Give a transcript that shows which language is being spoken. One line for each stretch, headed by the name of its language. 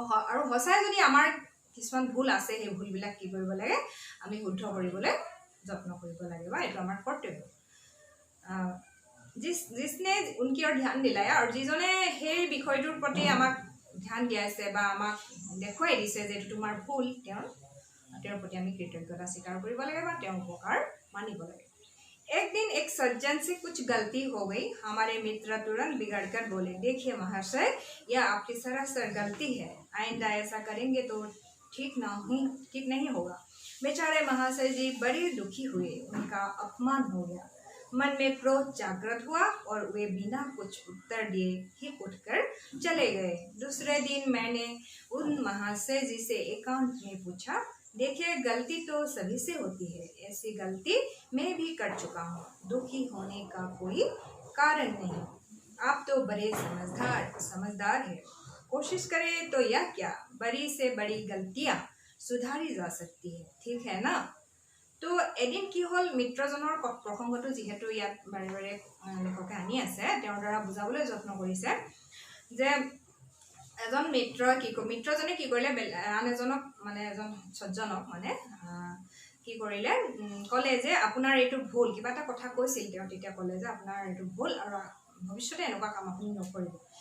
Assamese: আৰু সঁচাই যদি আমাৰ কিছুমান ভুল আছে, সেই ভুলবিলাক কি কৰিব লাগে, আমি শুদ্ধ কৰিবলৈ যত্ন কৰিব লাগে, বা এইটো আমাৰ কৰ্তব্য।
Hindi: जिसने उनकी ओर ध्यान दिलाया, और
Assamese: যিজনে সেই বিষয়টোৰ প্ৰতি আমাক ধ্যান দিয়াইছে বা আমাক দেখুৱাই দিছে যে তোমাৰ ভুল, তেওঁৰ প্ৰতি আমি কৃতজ্ঞতা স্বীকাৰ কৰিব লাগে বা তেওঁৰ উপকাৰ মানিব লাগে।
Hindi: एक दिन एक सज्जन से कुछ गलती हो गई। हमारे मित्र तुरंत बिगड़कर बोले, देखिए महाशय, यह आपकी सरासर गलती है, आइंदा ऐसा करेंगे तो ठीक नहीं होगा। बेचारे महाशय जी बड़े दुखी हुए, उनका अपमान हो गया। मन में क्रोध जागृत हुआ और वे बिना कुछ उत्तर दिए ही उठकर चले गए। दूसरे दिन मैंने उन महाशय जी से एकांत में पूछा, देखिए गलती तो सभी से होती है, ऐसी गलती मैं भी कर चुका हूँ, दुखी होने का कोई कारण नहीं। आप तो बड़े समझदार है, कोशिश करें तो यह क्या, बड़ी से बड़ी गलतियाँ सुधारी जा सकती है, ठीक है ना।
Assamese: तो এদিন কি হ'ল, মিত্ৰজনৰ প্ৰসংগটো যিহেতু ইয়াত বাৰে বাৰে লেখকে আনি আছে, তেওঁৰ দ্বাৰা বুজাবলৈ যত্ন কৰিছে যে এজন মিত্ৰজনে কি কৰিলে, আন এজনক মানে এজন সজ্জনক মানে কি কৰিলে, ক'লে যে আপোনাৰ এইটো ভুল, কিবা এটা কথা কৈছিল তেওঁ, তেতিয়া ক'লে যে আপোনাৰ এইটো ভুল আৰু ভৱিষ্যতে এনেকুৱা কাম আপুনি নকৰিব।